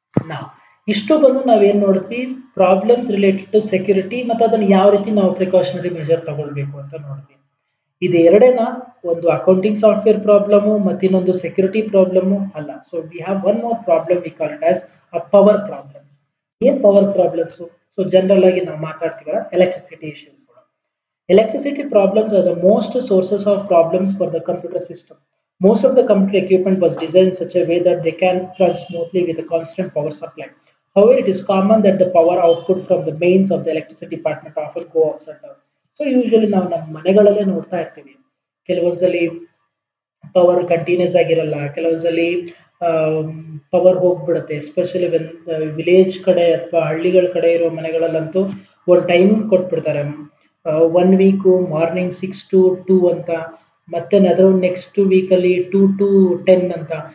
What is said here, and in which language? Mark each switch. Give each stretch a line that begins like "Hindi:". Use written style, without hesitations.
Kannada: ನಾವು ಇಷ್ಟು ಬಂದು ನಾವೇನ್ ನೋಡಿದ್ವಿ,
English: problems related to security
Kannada: ಮತ್ತೆ ಅದನ್ನ ಯಾವ ರೀತಿ ನಾವು ಪ್ರಿಕಾಷನರಿ ಮೆಜರ್ ತಗೊಳ್ಬೇಕು ಅಂತ ನೋಡಿದ್ವಿ. ಇದು ಎರಡೇನಾ, ಒಂದು ಅಕೌಂಟಿಂಗ್ ಸಾಫ್ಟ್ವೇರ್ ಪ್ರಾಬ್ಲಮ್ ಮತ್ತೆ ಇನ್ನೊಂದು ಸೆಕ್ಯೂರಿಟಿ ಪ್ರಾಬ್ಲಮ್ ಅಲ್ಲ.
English: So we have one more problem, we call it as power problems.
Kannada: ಏನ್ ಪವರ್ ಪ್ರಾಬ್ಲಮ್ಸ್? ಸೊ ಜನರಲ್ ಆಗಿ ನಾವು ಮಾತಾಡ್ತೀವಲ್ಲ, electricity ಇಶ್ಯೂಸ್ಗಳು.
English: Electricity problems are the most sources of problems for the computer system. Most of the computer equipment was designed in such a way that they can run smoothly with a constant power supply. However, it is common that the power output from the mains of the electricity department often go ups and down.
Kannada: So usually ನಾವು ನಮ್ಮ ಮನೆಗಳಲ್ಲೇ ನೋಡ್ತಾ ಇರ್ತೀವಿ, ಕೆಲವೊಂದ್ಸಲಿ power continuous ಆಗಿರಲ್ಲ, ಕೆಲವೊಂದ್ಸಲಿ power ಹೋಗ್ಬಿಡುತ್ತೆ. Especially when village ಕಡೆ ಅಥವಾ ಹಳ್ಳಿಗಳ ಕಡೆ ಇರೋ ಮನೆಗಳಲ್ಲಂತೂ ಒಂದು ಟೈಮಿಂಗ್ ಕೊಟ್ಬಿಡ್ತಾರೆ. 1 ವೀಕು ಮಾರ್ನಿಂಗ್ 6 to 2 ಅಂತ, ಮತ್ತೆ ಅದರ ನೆಕ್ಸ್ಟ್ ವೀಕಲ್ಲಿ 2 to 10 ಅಂತ.